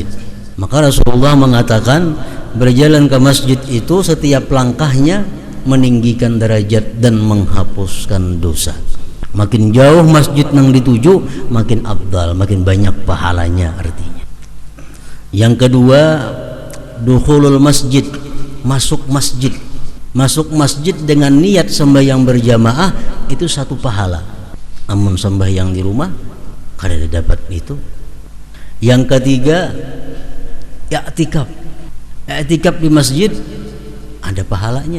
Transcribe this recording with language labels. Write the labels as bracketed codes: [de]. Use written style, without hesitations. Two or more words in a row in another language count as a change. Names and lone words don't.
[id] Maka Rasulullah mengatakan berjalan ke masjid itu setiap langkahnya meninggikan derajat dan menghapuskan dosa. Makin jauh masjid yang dituju, makin afdal, makin banyak pahalanya artinya. Yang kedua, [ar] دخول المسجد, [id] masuk masjid. Masuk masjid dengan niat sembahyang berjamaah itu satu pahala. [bjn] Amun sembahyang di rumah kada dapat itu. [id] Yang ketiga, i'tikaf. I'tikaf di masjid ada pahalanya.